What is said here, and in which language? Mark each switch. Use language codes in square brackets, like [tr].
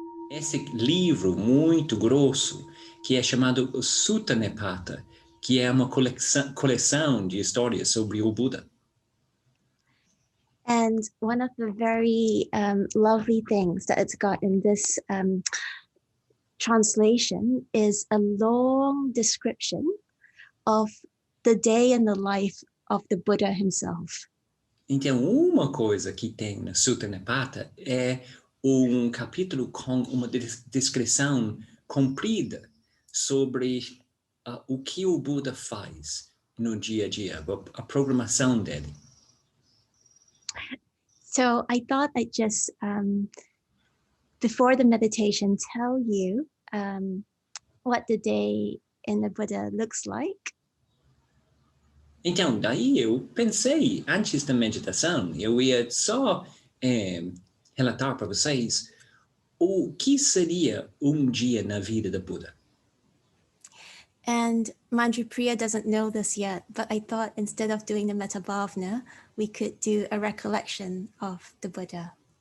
[pt] esse livro muito grosso, que é chamado Sutta Nipata, que é uma coleção de histórias sobre o Buda. [en] And one of the very lovely things that it's got in this translation is a long description of the day in the life of the Buddha himself. [pt] Então, uma coisa que tem no Sutta Nipata é um capítulo com uma descrição comprida sobre o que o Buda faz no dia a dia, a programação dele. [en] So I thought I'd just, before the meditation, tell you what the day in the Buddha looks like. [pt] Então, daí eu pensei, antes da meditação, eu ia só relatar para vocês o que seria um dia na vida do Buda. [en] And Manjupriya doesn't know this yet, but I thought instead of doing the Metabhavna, we could do a recollection of the Buddha.